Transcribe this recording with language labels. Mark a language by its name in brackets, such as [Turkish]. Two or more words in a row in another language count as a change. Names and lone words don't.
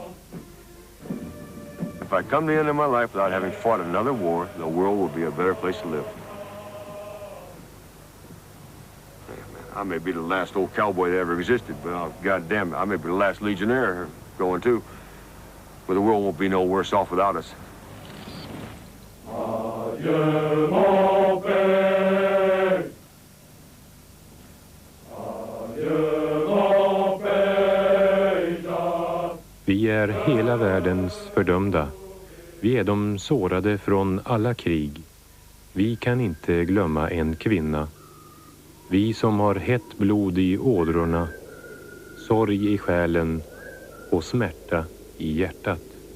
[English] If I come to the end of my life without having fought another war, the world will be a better place to live. I may be the last old cowboy that ever existed, but goddamn, I may be the last legionnaire going too. But the world won't be no worse off without us. [French] Adieu, mon père. Adieu, mon père. [Swedish] Vi är hela världens fördömda. Vi är de sårade från alla krig. Vi kan inte glömma en kvinna. Vi som har hett blod i ådrorna, sorg i själen och smärta i hjärtat.